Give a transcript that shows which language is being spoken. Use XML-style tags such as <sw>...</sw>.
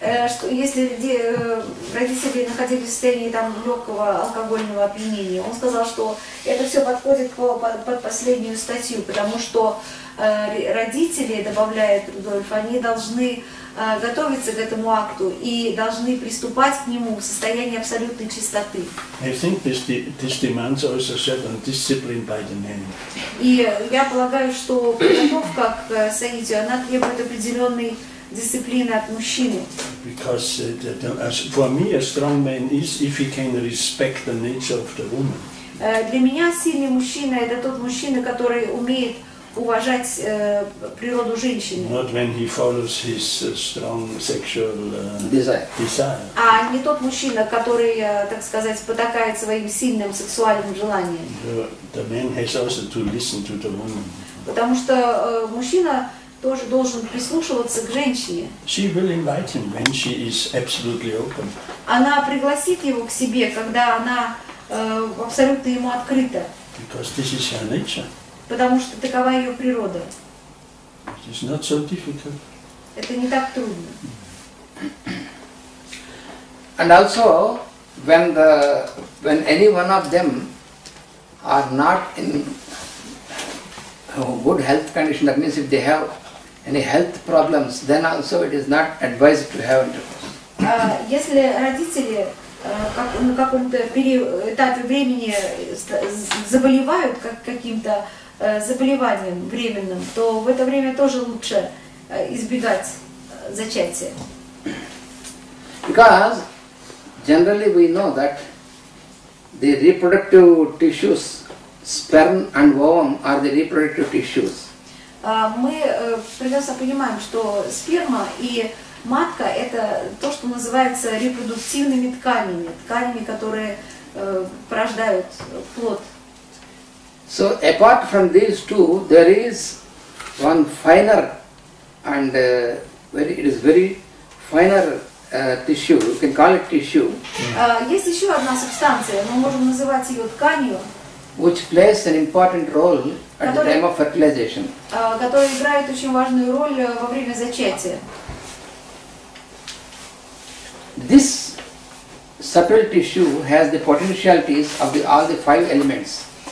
<ru>Что если родители находились в состоянии там легкого алкогольного опьянения, он сказал, что это все подходит под последнюю статью, потому что родители, добавляет Рудольф, они должны готовиться к этому акту и должны приступать к нему в состоянии абсолютной чистоты.</ru> <en>I think this demands also certain discipline by the men.</en> <ru>И я полагаю, что подготовка к соитию, она требует определенной дисциплины от мужчины.</ru> <en>Because for me, a strong man is if he can respect the nature of the woman.</en> <ru>Для меня сильный мужчина — это тот мужчина, который умеет уважать природу женщины.</ru> <en>Not when he follows his strong sexual desire.</en> <ru>А не тот мужчина, который, так сказать, потакает своим сильным сексуальным желаниям.</ru> <en>The man has also to listen to the woman.</en> <ru>Потому что мужчина тоже должен прислушиваться к женщине.</ru> <en>She will invite him when she is absolutely open.</en> <ru>Она пригласит его к себе, когда она абсолютно ему открыта.</ru> <en>Because this is her nature.</en> <ru>Потому что такова ее природа.</ru> <en>It is not so difficult.</en> <ru>Это не так трудно.</ru> <en>And also, when any one of them are not in good health condition, that means if they have any health problems, then also it is not advised to have intercourse.</en> <ru>Если родители на каком-то этапе времени заболевают каким-то заболеванием временным, то в это время тоже лучше избегать зачатия.</ru> <en>Because generally we know that the reproductive tissues, sperm and ovum are the reproductive tissues.</en> <ru>Мы прекрасно понимаем, что сперма и матка – это то, что называется репродуктивными тканями, которые порождают плод.</ru> <en>So apart from these two, there is one finer and it is very finer tissue. You can call it tissue.</en> <ru>Есть еще одна субстанция, мы можем называть ее тканью,</ru> <en>which plays an important role at the time of fertilization.</en> <ru>Которая играет очень важную роль во время зачатия.</ru> <en>This subtle tissue has the potentialities of all the 5 elements.</en>